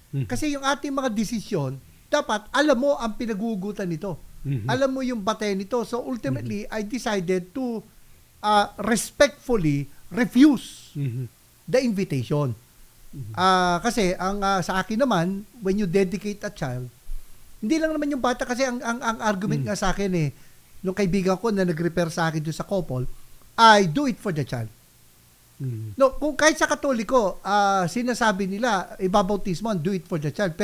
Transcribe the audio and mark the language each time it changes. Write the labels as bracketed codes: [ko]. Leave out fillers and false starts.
[tl] Kasi yung ating mga desisyon, dapat alam mo ang pinagugutan nito. Alam mo yung batay nito. [en] So ultimately, I decided to respectfully refuse the invitation. [tl] Kasi ang sa akin naman, [en] when you dedicate a child, [tl] hindi lang naman yung bata, kasi ang argument nga sa akin nung kaibigan ko na nag-repair sa akin doon sa couple, [en] I do it for the child. [tl] No, kung kahit sa Katoliko, sinasabi nila, ibabautismo, [en] do it for the child.